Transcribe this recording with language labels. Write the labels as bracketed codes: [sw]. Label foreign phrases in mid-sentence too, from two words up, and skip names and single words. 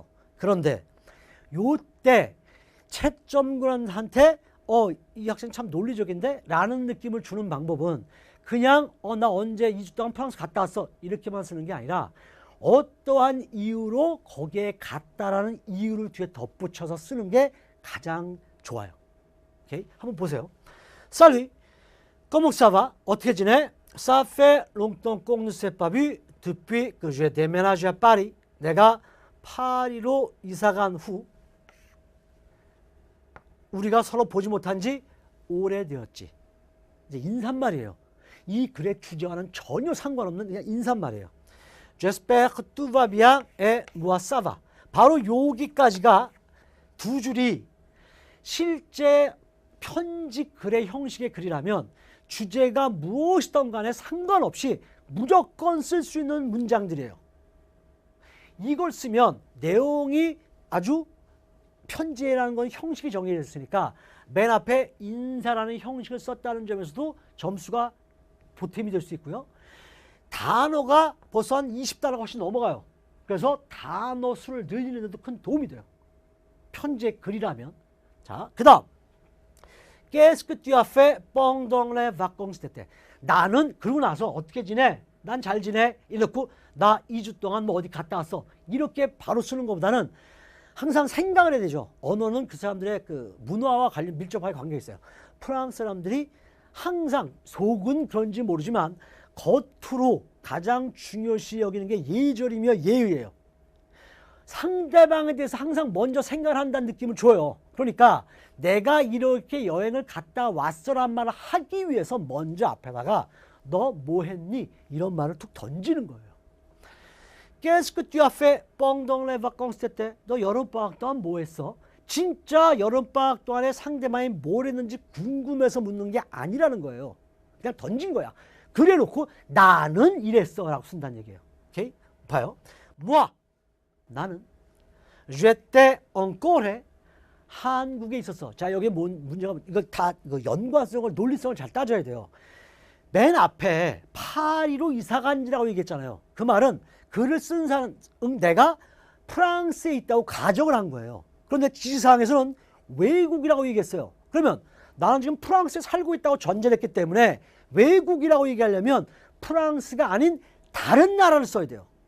[ko] 그런데 요때 채점관한테 이 학생 참 논리적인데 라는 느낌을 주는 방법은 그냥 나 언제 2주 동안 프랑스 갔다 왔어 이렇게만 쓰는 게 아니라 어떠한 이유로 거기에 갔다라는 이유를 뒤에 덧붙여서 쓰는 게 가장 좋아요. 오케이? 한번 보세요. [fr] Salut, comment ça va? [ko] 어떻게 지내? [fr] Ça fait longtemps qu'on ne s'est pas vu depuis que j'ai déménagé à Paris. [ko] 내가 파리로 이사간 후 우리가 서로 보지 못한 지 오래되었지. 이제 인사말이에요. 이 글의 주제와는 전혀 상관없는 그냥 인사말이에요. [fr] J'espère que tout va bien et moi ça va. [ko] 바로 여기까지가 두 줄이 실제 편지 글의 형식의 글이라면 주제가 무엇이든 간에 상관없이 무조건 쓸 수 있는 문장들이에요. 이걸 쓰면 내용이 아주 편지라는 건 형식이 정해졌으니까 맨 앞에 인사라는 형식을 썼다는 점에서도 점수가 보탬이 될 수 있고요. 단어가 벌써 한 20단어가 훨씬 넘어가요. 그래서 단어 수를 늘리는 데도 큰 도움이 돼요. 편지의 글이라면. 자, 그 다음 [fr] Qu'est-ce que tu as fait pendant les vacances d'été? [ko] 나는 그러고 나서 어떻게 지내? 난 잘 지내? 이렇고 나 2주 동안 뭐 어디 갔다 왔어? 이렇게 바로 쓰는 것보다는 항상 생각을 해야 되죠. 언어는 그 사람들의 그 문화와 밀접하게 관계가 있어요. 프랑스 사람들이 항상 속은 그런지 모르지만 겉으로 가장 중요시 여기는 게 예절이며 예의예요. 상대방에 대해서 항상 먼저 생각을 한다는 느낌을 줘요. 그러니까 내가 이렇게 여행을 갔다 왔어란 말을 하기 위해서 먼저 앞에다가 너 뭐 했니? 이런 말을 툭 던지는 거예요. [fr] Qu'est-ce que tu as fait pendant les vacances d'été? [ko] 너 여름방학 동안 뭐 했어? 진짜 여름방학 동안에 상대방이 뭘 했는지 궁금해서 묻는 게 아니라는 거예요. 그냥 던진 거야. 그래 놓고 나는 이랬어 라고 쓴다는 얘기예요. 오케이? 봐요. moi 나는 [fr] j'étais en Corée [ko] 한국에 있었어. 자, 여기 문제가 이거 다 이거 연관성을 논리성을 잘 따져야 돼요. 맨 앞에 파리로 이사 간지라고 얘기했잖아요. 그 말은 글을 쓴 사람 내가 프랑스에 있다고 가정을 한 거예요. 그런데 지시사항에서는 외국이라고 얘기했어요. 그러면 나는 지금 프랑스에 살고 있다고 전제를 했기 때문에 외국이라고 얘기하려면 프랑스가 아닌 다른 나라를 써야 돼요.